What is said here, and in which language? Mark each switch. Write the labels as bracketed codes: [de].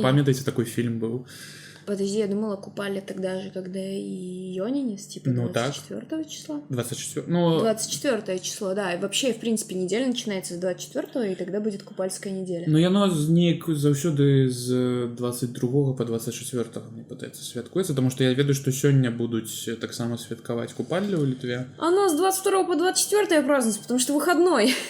[ru] Памятаеце, такой фильм был? Подожди, я думала, купали тогда же, когда и Йонинец, типа 24 числа. 24. 24 число, да. И вообще, в принципе, неделя начинается с 24, и тогда будет купальская неделя. [be] Ну, яно неяк заўсёды з 22 по 24, мне падаецца, святкуецца, [ru] потому что [be] я ведаю, што сёння будуць таксама святкаваць купаллю ў Літве. [ru] Оно с 22 по 24 празднуется, потому что выходной.